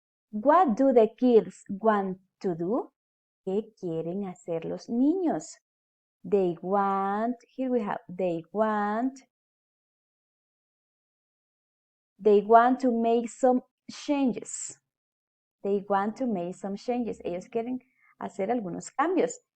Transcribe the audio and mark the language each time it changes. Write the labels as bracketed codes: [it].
[en] What do the kids want to do? [es] ¿Qué quieren hacer los niños? [en] They want, here we have, they want to make some changes. They want to make some changes. [es] Ellos quieren hacer algunos cambios.